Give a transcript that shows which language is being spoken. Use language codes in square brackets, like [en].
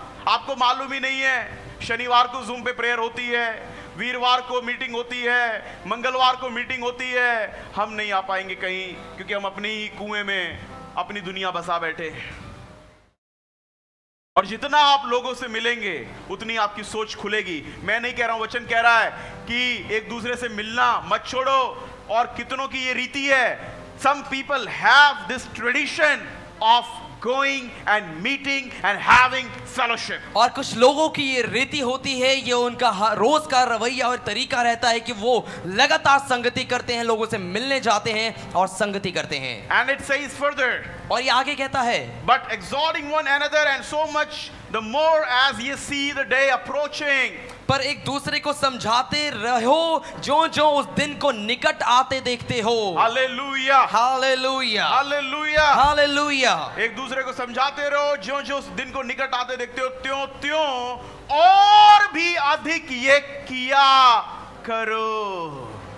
[hi] आपको मालूम ही नहीं है शनिवार को जूम पे प्रेयर होती है, वीरवार को मीटिंग होती है, मंगलवार को मीटिंग होती है। हम नहीं आ पाएंगे कहीं, क्योंकि हम अपने ही कुएं में अपनी दुनिया बसा बैठे हैं। और जितना आप लोगों से मिलेंगे उतनी आपकी सोच खुलेगी। मैं नहीं कह रहा हूं, वचन कह रहा है कि एक दूसरे से मिलना मत छोड़ो। और कितनों की ये रीति है, [en] some people have this tradition of going and meeting and having fellowship. [hi] और कुछ लोगों की ये रीति होती है, ये उनका रोज का रवैया और तरीका रहता है कि वो लगातार संगति करते हैं, लोगों से मिलने जाते हैं और संगति करते हैं। [en] And it says further, [hi] और ये आगे कहता है, [en] but exhorting one another, and so much the more as ye see the day approaching. [hi] पर एक दूसरे को समझाते रहो जो जो उस दिन को निकट आते देखते हो। Hallelujah, hallelujah, hallelujah, hallelujah. एक दूसरे को समझाते रहो जो जो उस दिन को निकट आते देखते हो, त्यों त्यों और भी अधिक ये किया करो।